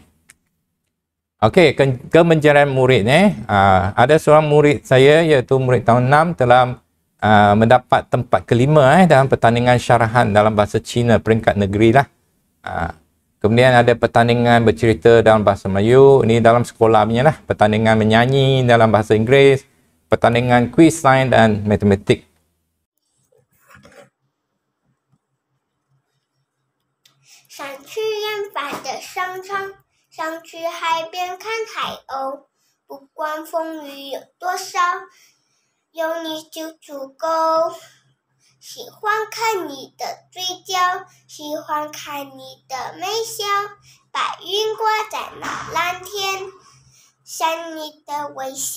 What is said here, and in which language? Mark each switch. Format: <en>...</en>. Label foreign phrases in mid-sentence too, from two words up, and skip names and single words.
<ms>Okey, kemenjerian murid ada seorang murid saya iaitu murid tahun 6 telah mendapat tempat kelima dalam pertandingan syarahan dalam bahasa Cina peringkat negeri lah. Kemudian ada pertandingan bercerita dalam bahasa Melayu, ini dalam sekolah punya lah, pertandingan menyanyi dalam bahasa Inggeris, pertandingan kuis sains dan matematik.</ms> <zh>想去远方的商场，想去海边看海鸥，不管风雨有多少，有你就足够。喜欢看你的嘴角，喜欢看你的微笑，白云挂在那蓝天，像你的微笑。</zh>